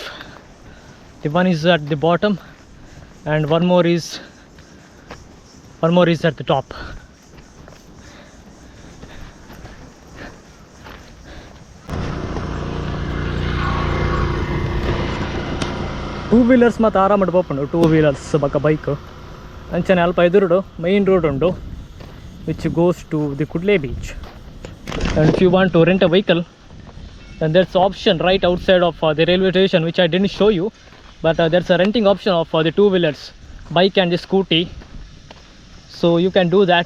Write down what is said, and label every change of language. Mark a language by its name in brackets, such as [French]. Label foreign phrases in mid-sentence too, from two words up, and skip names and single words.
[English] The one is at the bottom and one more is at the top. Two wheelers [Kannada] ಮತ್ತೆ ಆರಾಮಾಗಿ ಹೋಗ್ಕೊಂಡು, [English] two wheelers [Tulu] ಬಕ್ಕ ಬೈಕ್ ಅಂಚನೆ ಅಲ್ಪ ಎದುರುಡು [English] main road [Tulu] ಉಂಡು [English] which goes to the Kudle beach. And if you want to rent a vehicle, then there's option right outside of the railway station, which I didn't show you, but there's a renting option of the two wheelers, bike and the scooty, so you can do that.